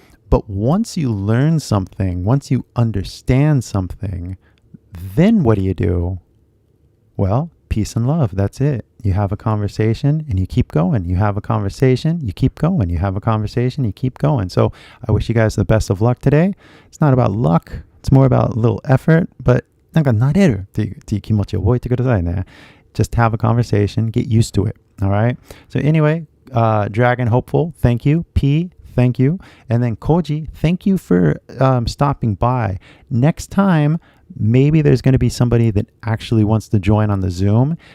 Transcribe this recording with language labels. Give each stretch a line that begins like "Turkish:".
English: But once you learn something, once you understand something, then what do? Well, peace and love. That's it. you have a conversation, and you keep going. You have a conversation, you keep going. You have a conversation, you keep going. So I wish you guys the best of luck today. It's not about luck. It's more about a little effort, but
Japanese: なんか慣れるっていう気持ちを覚えてくださいね。
English: Just have a conversation, get used to it. All right. So anyway, Dragon Hopeful, thank you. P, thank you. And then Koji, thank you for stopping by. Next time, maybe there's going to be somebody that actually wants to join on the Zoom.